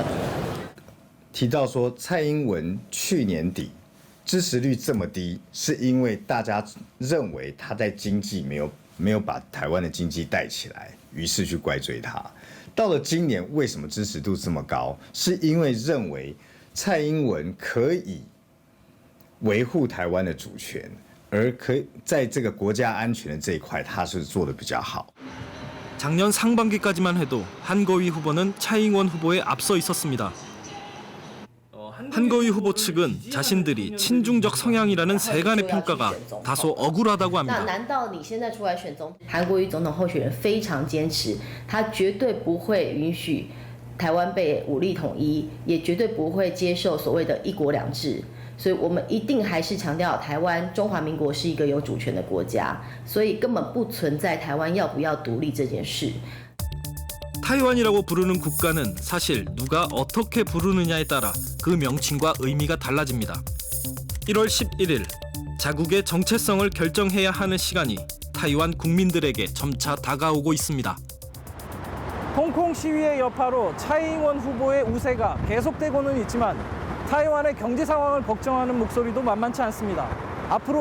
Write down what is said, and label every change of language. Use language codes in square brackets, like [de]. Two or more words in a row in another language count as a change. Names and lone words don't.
[zh] 提到说，蔡英文去年底支持率这么低，是因为大家认为他在经济没有把台湾的经济带起来，于是去怪罪他。到了今年，为什么支持度这么高？是因为认为蔡英文可以维护台湾的主权，而可以在这个国家安全的这一块，他是做得比较好。 [ko] 작년 상반기까지만 해도 한거위 후보는 차이잉원 후보에 앞서 있었습니다. 한거위 후보 측은 자신들이 친중적 성향이라는 세간의 평가가 다소 억울하다고 합니다. [zh] 难道你现在出来选总统？韩国瑜总统候选人非常坚持，他绝对不会允许台湾被武力统一，也绝对不会接受所谓的1国2制。所以我们一定还是强调台湾中华民国是一个有主权的国家，所以根本不存在台湾要不要独立这件事。 [ko] 타이완이라고 부르는 국가는 사실 누가 어떻게 부르느냐에 따라 그 명칭과 의미가 달라집니다. 1월 11일 자국의 정체성을 결정해야 하는 시간이 타이완 국민들에게 점차 다가오고 있습니다. 홍콩 시위의 여파로 차이잉원 후보의 우세가 계속되고는 있지만 타이완의 경제 상황을 걱정하는 목소리도 만만치 않습니다.